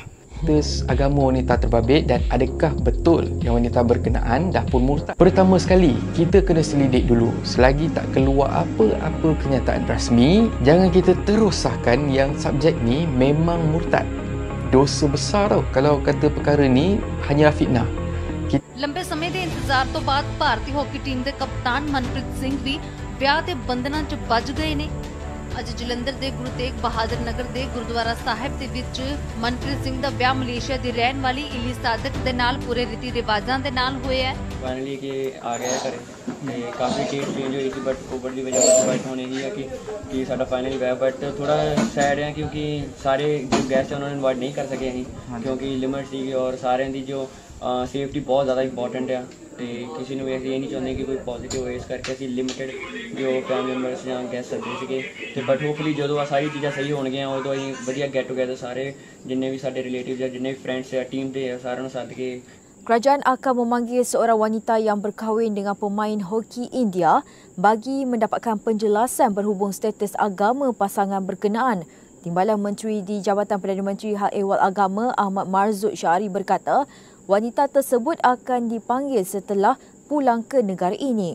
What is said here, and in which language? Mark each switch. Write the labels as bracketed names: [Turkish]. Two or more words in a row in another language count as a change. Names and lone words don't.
[Malay] Agama wanita terbabit dan adakah betul yang wanita berkenaan dah pun murtad? Pertama sekali, kita kena selidik dulu. Selagi tak keluar apa-apa kenyataan rasmi, jangan kita terus sahkan yang subjek ni memang murtad. Dosa besar tau kalau kata perkara ni hanyalah fitnah. [Punjabi] ਲੰਬੇ ਸਮੇਂ ਦੇ ਇੰਤਜ਼ਾਰ ਤੋਂ ਬਾਅਦ ਭਾਰਤੀ ਹਾਕੀ ਟੀਮ ਦੇ ਕਪਤਾਨ ਮਨਪ੍ਰੀਤ ਸਿੰਘ ਵੀ ਵਿਆਹ ਦੇ ਬੰਧਨਾਂ 'ਚ ਵੱਜ ਗਏ ਨੇ। ਅੱਜ ਜਲੰਧਰ ਦੇ ਗੁਰੂ ਤੇਗ ਬਹਾਦਰ ਨਗਰ ਦੇ ਗੁਰਦੁਆਰਾ ਸਾਹਿਬ ਦੇ ਵਿੱਚ ਮਨਪ੍ਰੀਤ ਸਿੰਘ ਦਾ ਵਿਆਹ ਮਲੇਸ਼ੀਆ ਦੀ ਰਹਿਣ ਵਾਲੀ ਇਲੀ ਸਾਦਕ ਦੇ ਨਾਲ ਪੂਰੇ ਰੀਤੀ ਰਿਵਾਜਾਂ ਦੇ ਨਾਲ ਹੋਇਆ ਹੈ। ਫਾਈਨਲੀ ਕਿ ਆ ਗਿਆ ਹੈ ਘਰੇ ਤੇ ਕਾਫ਼ੀ [English] date change [Punjabi] ਹੁਈ ਥੀ ਬਟ ਕੋਵਿਡ ਕੀ ਵਜਹ ਸੇ ਬਟ ਹੋਨੇ ਹੀ ਹੈ ਕਿ ਸਾਡਾ ਫਾਈਨਲੀ ਗਿਆ ਬਟ ਥੋੜ੍ਹਾ ਸੈਡ ਹੈ ਕਿਉਂਕਿ ਸਾਰੇ ਜੋ ਗੈਸਟ ਹੈਂ ਉਨ੍ਹੋਂ ਨੇ ਇਨਵਾਈਟ ਨਹੀਂ ਕਰ ਸਕੇ ਅੰ ਕਿਉਂਕਿ ਲਿਮਿਟ ਥੀ ਔਰ ਸਾਰੇ ਕੀ ਜੋ ਸੇਫਟੀ ਬਹੁਤ ਜ਼ਿਆਦਾ ਇੰਪੋਰਟੈਂਟ ਹੈ ਤੋ ਕਿਸੀ ਨੇ ਵੈਸੇ ਯੇ ਨਹੀਂ ਚਾਹਤੇ ਕਿ ਕੋਈ ਪੌਜ਼ਿਟਿਵ ਹੋ ਇਸ ਕਰਕੇ ਅਸੀਂ ਲਿਮਿਟਿਡ ਜੋ [English] family members [Punjabi] ਯਾ ਗੈਸਟ ਸੱਦੇ ਥੇ [English] but hopefully [Punjabi] ਜੋ ਆ ਸਾਰੀ ਚੀਜ਼ਾਂ ਸਹੀ ਹੋਣਗੀਆਂ ਉਦੋਂ ਅਸੀਂ ਵਧੀਆ [English] get together [Punjabi] ਸਾਰੇ ਜਿੰਨੇ ਭੀ ਸਾਡੇ ਰਿਲੇਟਿਵਜ਼ ਯਾ ਜਿੰਨੇ ਭੀ ਫ੍ਰੈਂਡਜ਼ ਯਾ ਟੀਮ ਦੇ ਸਾਰਿਆਂ ਨੂੰ ਸੱਦ ਕੇ [Malay] Kerajaan akan memanggil seorang wanita yang berkahwin dengan pemain hoki India bagi mendapatkan penjelasan berhubung status agama pasangan berkenaan. Timbalan Menteri di Jabatan Perdana Menteri Hal Ehwal Agama Ahmad Marzuq Syari berkata, wanita tersebut akan dipanggil setelah pulang ke negara ini.